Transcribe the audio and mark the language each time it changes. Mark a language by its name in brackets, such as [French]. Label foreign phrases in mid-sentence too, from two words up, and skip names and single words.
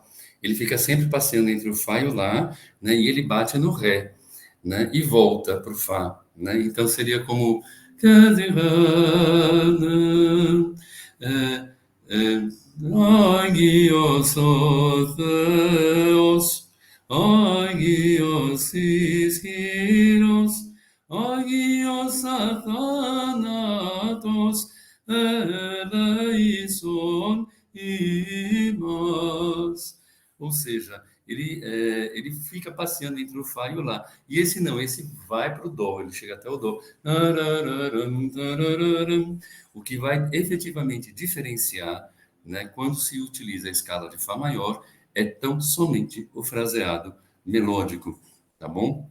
[Portuguese] Ele fica sempre passeando entre o Fá e o Lá, né, e ele bate no Ré, né, e volta para o Fá. Né? Então seria como. [Greek] Ἅγιος ὁ Θεός, ἅγιος ἰσχυρός, ἅγιος ἀθάνατος, ἐλέησον ἡμᾶς. [Portuguese] Ou seja, ele fica passeando entre o Fá e o Lá. E esse não, esse vai para o Dó, ele chega até o Dó. O que vai efetivamente diferenciar, né, quando se utiliza a escala de Fá maior, é tão somente o fraseado melódico, tá bom?